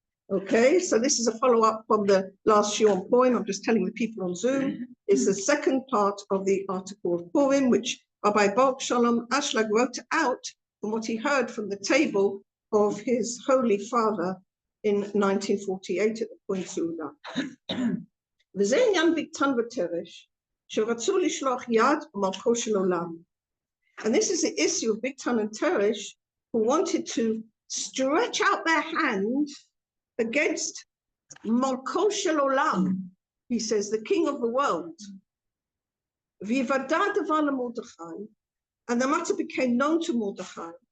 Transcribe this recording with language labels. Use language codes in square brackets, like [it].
[en] Okay, so this is a follow-up from the last shiur poem. I'm just telling the people on Zoom. It's the second part of the article of Purim, which Rabbi Baruch Shalom Ashlag wrote out from what he heard from the table of his Holy Father in 1948 at the Point Suda. [he] וזה עניין בקטן ותרש, שרצו לשלוח יד ומלכו של עולם. [en] And this is the issue of Biktan and Teresh, who wanted to stretch out their hand against Malko Shel Olam, he says, the king of the world. [he] V'yivada davar leMordechai, [en] And the matter became known to Mordechai.